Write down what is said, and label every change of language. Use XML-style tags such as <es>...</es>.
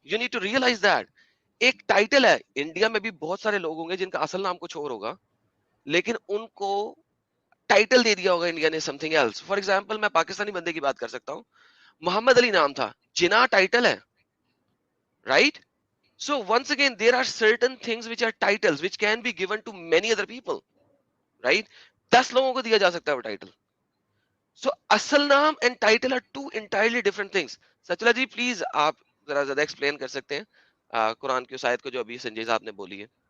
<en>you need to realise that,</en> <hi>एक title है। India में भी बहुत सारे लोग होंगे जिनका असल नाम कुछ और होगा, लेकिन उनको टाइटल दे दिया होगा इंडिया ने</hi> <en>Something else.</en> <hi>फॉर एग्जांपल मैं पाकिस्तानी बंदे की बात कर सकता हूँ, मोहम्मद अली नाम था, जिना टाइटल है, right?</hi> <en>So once again there are certain things which are titles which can be given to many other people, right?</en> <hi>10 लोगों को दिया जा सकता है वो टाइटल।</hi> <en>So</en> <hi>असल नाम</hi> <en>and title are two entirely different things.</en> <hi>सचला ji please आप जरा ज्यादा एक्सप्लेन कर सकते हैं कुरान की उस आयत को जो अभी संजय साहब ने बोली है।</hi>